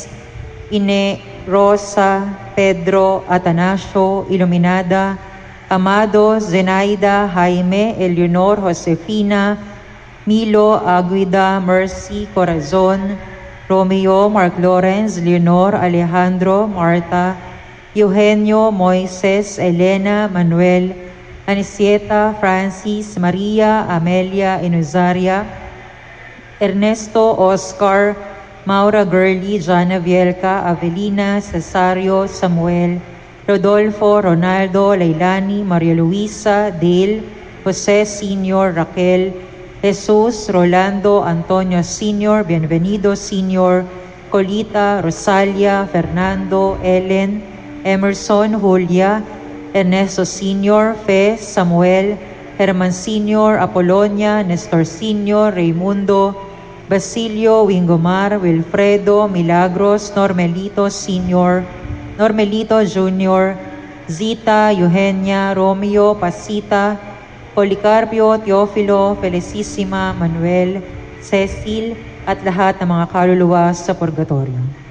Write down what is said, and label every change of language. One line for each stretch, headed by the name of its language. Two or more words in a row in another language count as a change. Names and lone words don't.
Filipino: Ine, Rosa, Pedro, Atanasio, Iluminada, Amado, Zenaida, Jaime, Eleonor, Josefina, Milo, Aguida, Mercy, Corazon, Romeo, Mark Lawrence, Leonor, Alejandro, Marta, Eugenio, Moises, Elena, Manuel, Anisieta, Francis, Maria, Amelia, Inuzaria, Ernesto, Oscar, Maura Gurley, Jana Vielca, Avelina, Cesario, Samuel, Rodolfo, Ronaldo, Leilani, Maria Luisa, Dale, Jose Sr., Raquel, Jesus, Rolando, Antonio Sr., Bienvenido Sr., Colita, Rosalia, Fernando, Ellen, Emerson, Julia, Ernesto Sr., Fe, Samuel, Herman Sr., Apolonia, Nestor Sr., Raimundo, Basilio, Wingomar, Wilfredo, Milagros, Normelito Sr., Normelito Jr., Zita, Eugenia, Romeo, Pasita, Policarpio, Teofilo, Felicissima, Manuel, Cecil, at lahat ng mga kaluluwa sa purgatorio.